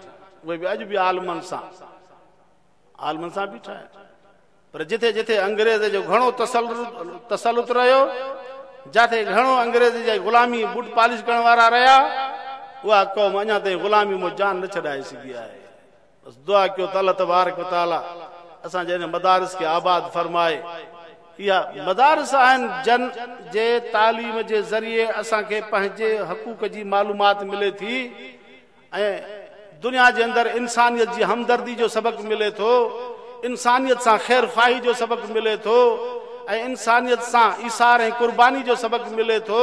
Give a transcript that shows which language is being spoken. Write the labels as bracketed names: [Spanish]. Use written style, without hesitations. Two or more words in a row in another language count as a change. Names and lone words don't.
[Sindhi] उहे बि अॼु बि आलमनि सां बीठा आहिनि। पर जिथे जिथे अंग्रेज़ जो घणो तसलुत रहियो, जिथे घणो अंग्रेज़ जी ग़ुलामी बूट पालिश करण वारा रहिया, उहा क़ौम अञा ताईं ग़ुलामी मां जान न छॾाए सघी आहे। बसि दुआ कयो त अल्लाह [Arabic] تبارك و تعالى [Sindhi] असांजे हिन मदारिस खे आबाद फरमाए। इहा मदारिस आहिनि जन जे तालीम जे ज़रिए असांखे पंहिंजे हक़ूक़ जी मालूमात मिले थी ऐं दुनिया जे अंदरि इंसानियत जी हमदर्दी जो सबक़ मिले थो, इंसानियत सां ख़ैर ख़्वाही जो सबक़ मिले थो ऐं इंसानियत सां ईसार ऐं क़ुर्बानी जो सबक़ मिले थो।